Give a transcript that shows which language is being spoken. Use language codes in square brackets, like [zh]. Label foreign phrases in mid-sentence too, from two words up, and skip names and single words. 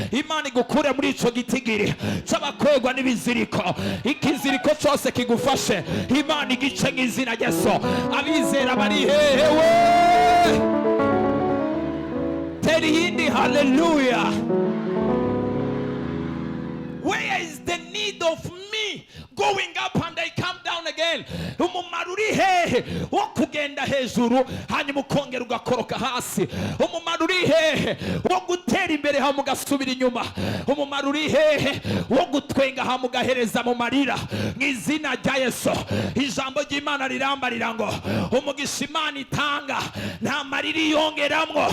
[rn] Imana igukure muri ico gitigiri c'abakwegwa n'ibiziriko. Ikiziriko cyose kigufashe Imana igice nk'izina rya Yesu. Abizera bari hehewe teri yindi. Hallelujah. [en] Where is the need of me going up and I come down again? [rn] Umumaro uri hehe wo kugenda hejuru hanyuma ukongera ugakoroka hasi? Umumaro uri hehe wo gutera imbere hanyuma ugasubira inyuma? Umumaro uri hehe wo gutwenga hanyuma ugahereza mu marira? Mw'izina rya Yesu, ijambo ry'Imana rirambarira ngo umugisha Imana itanga nta marira yongeramwo.